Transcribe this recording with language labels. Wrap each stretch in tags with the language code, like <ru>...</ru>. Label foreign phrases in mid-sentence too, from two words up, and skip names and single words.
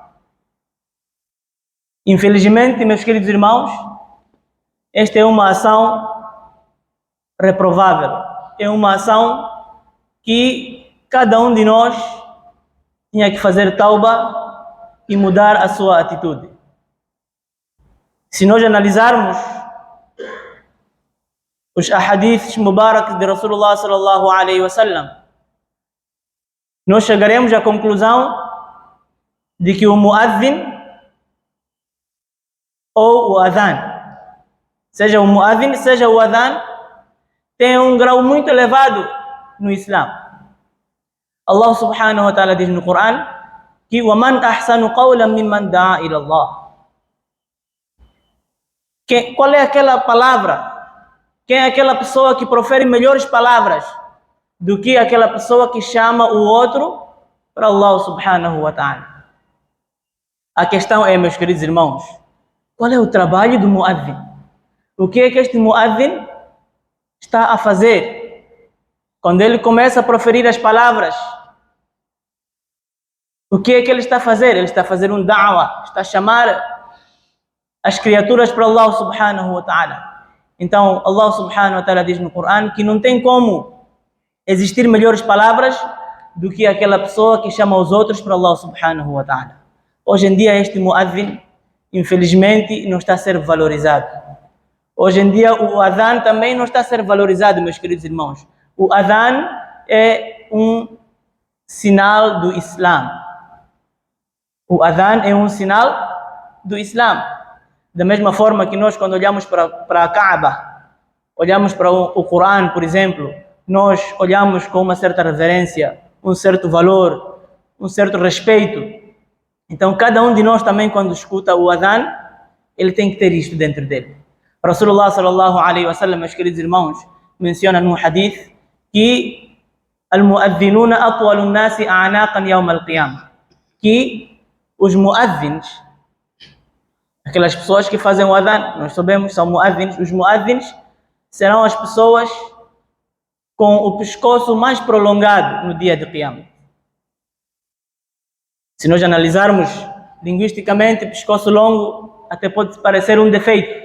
<pt>Infelizmente, meus queridos irmãos, esta é uma ação reprovável, é uma ação que cada um de nós tinha que fazer tauba e mudar a sua atitude. Se nós analisarmos os</pt> <ar>أحاديث مبارك</ar> <pt>de</pt> <ar>رسول الله صلى الله عليه وسلم,</ar> <pt>nós chegaremos à conclusão de que o muadhin ou o adhan, seja o muadhin, seja o adhan, tem um grau muito elevado no Islã.</pt> <ar>الله سبحانه وتعالى</ar> <pt>diz no Coran que</pt> <ar>وَمَنْ أَحْسَنُ قَوْلًا مِمَّنْ دَعَا إِلَى اللَّهِ.</ar> <pt>Qual é aquela palavra? Quem é aquela pessoa que profere melhores palavras do que aquela pessoa que chama o outro para</pt> <ar>الله سبحانه وتعالى.</ar> <pt>A questão é, meus queridos irmãos, qual é o trabalho do muazzin? O que é que este muazzin está a fazer? Quando ele começa a proferir as palavras, o que é que ele está a fazer? Ele está a fazer um da'wah, está a chamar as criaturas para</pt> <ar>الله سبحانه وتعالى.</ar> <pt>Então,</pt> <ar>الله سبحانه وتعالى</ar> <pt>diz no Coran que não tem como existir melhores palavras do que aquela pessoa que chama os outros para</pt> <ar>الله سبحانه وتعالى.</ar> <pt>Hoje em dia este muazzin, infelizmente, não está a ser valorizado. Hoje em dia o adhan também não está a ser valorizado, meus queridos irmãos. O adhan é um sinal do Islã. O adhan é um sinal do Islã. Da mesma forma que nós, quando olhamos para a Kaaba, olhamos para o Coran, por exemplo, nós olhamos com uma certa reverência, um certo valor, um certo respeito. Então, cada um de nós também, quando escuta o adhan, ele tem que ter isto dentro dele.</pt> <ar>رسول الله صلى الله عليه وسلم,</ar> <pt>meus queridos irmãos, menciona num hadith que</pt> <ar>المؤذنون أطول الناس أعناقا يوم القيامة,</ar> <pt>que os mu'adhins, aquelas pessoas que fazem o adhan, nós sabemos, são mu'adhins. Os mu'adhins serão as pessoas com o pescoço mais prolongado no dia de Qiyamah. Se nós analisarmos linguisticamente, pescoço longo até pode parecer um defeito.</pt>